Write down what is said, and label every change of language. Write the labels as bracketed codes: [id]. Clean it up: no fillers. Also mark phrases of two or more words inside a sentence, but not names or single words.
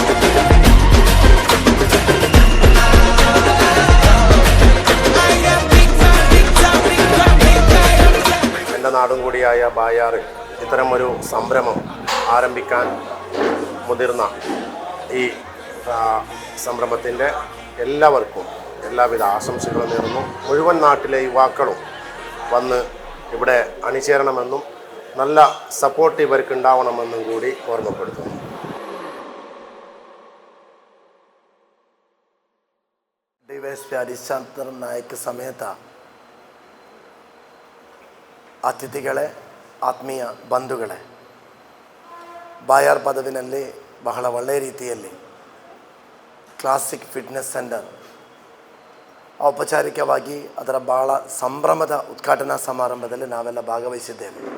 [ml] എൻ്റെ നാടും കൂടിയായ ബായാറിൽ ഇത്തരമൊരു സംരംഭം ആരംഭിക്കാൻ മുതിർന്ന ഈ സംരംഭത്തിൻ്റെ എല്ലാവർക്കും എല്ലാവിധ ആശംസകളും നേർന്നു. മുഴുവൻ നാട്ടിലെ യുവാക്കളും വന്ന് ഇവിടെ അണിചേരണമെന്നും നല്ല സപ്പോർട്ട് ഇവർക്ക് ഉണ്ടാവണമെന്നും കൂടി ഓർമ്മപ്പെടുത്തുന്നു. [kn] ಡಿವೈಎಸ್ಪಿ ಹರಿಶ್ಚಂದ್ರ ನಾಯಕ್ ಸಮೇತ ಅತಿಥಿಗಳೇ, ಆತ್ಮೀಯ ಬಂಧುಗಳೇ, ಬಾಯಾರ್ ಪದವಿನಲ್ಲಿ ಬಹಳ ಒಳ್ಳೆಯ ರೀತಿಯಲ್ಲಿ ಕ್ಲಾಸಿಕ್ ಫಿಟ್ನೆಸ್ ಸೆಂಟರ್ ಔಪಚಾರಿಕವಾಗಿ ಅದರ ಭಾಳ ಸಂಭ್ರಮದ ಉದ್ಘಾಟನಾ ಸಮಾರಂಭದಲ್ಲಿ ನಾವೆಲ್ಲ ಭಾಗವಹಿಸಿದ್ದೇವೆ.